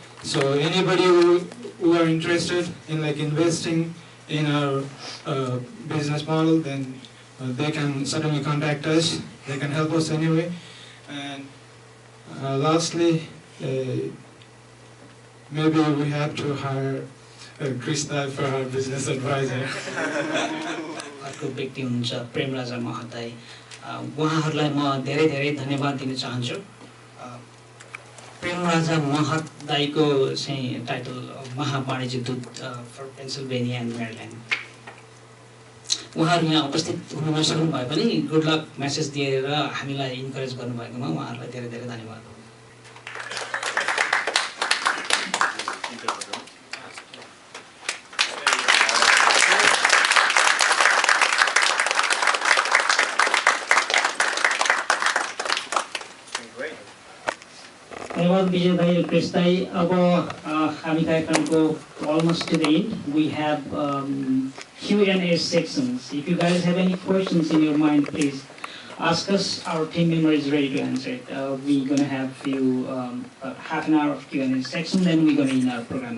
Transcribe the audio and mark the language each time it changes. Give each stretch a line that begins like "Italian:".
English: So anybody who are interested in like investing in our business model, then they can certainly contact us. They can help us anyway. And lastly, maybe we have to hire Krista for our business advisor.
Nepali: अर्को व्यक्ति हुनुहुन्छ प्रेमराजा महताई. उहाँहरूलाई म धेरै धेरै धन्यवाद दिन चाहन्छु. प्रेमराजा महताईको चाहिँ टाइटल महावाणिज्य दूत फर पेन्सिल्भेनिया एन्ड मेरील्यान्ड. उहाँहरू यहाँ उपस्थित हुन नसक्नु भए पनि गुड लक मेसेज दिएर हामीलाई इन्करेज गर्नुभएकोमा उहाँहरूलाई धेरै धेरै धन्यवाद. धन्यवाद विजय भाइ र कृष्ण दाइ. अब हामी कार्यक्रमको
English: almost to the end. We have Q&A sections. If you guys have any questions in your mind, please ask us. Our team member is ready to answer it. We're going to have half an hour of Q&A section, then we're going to end our program.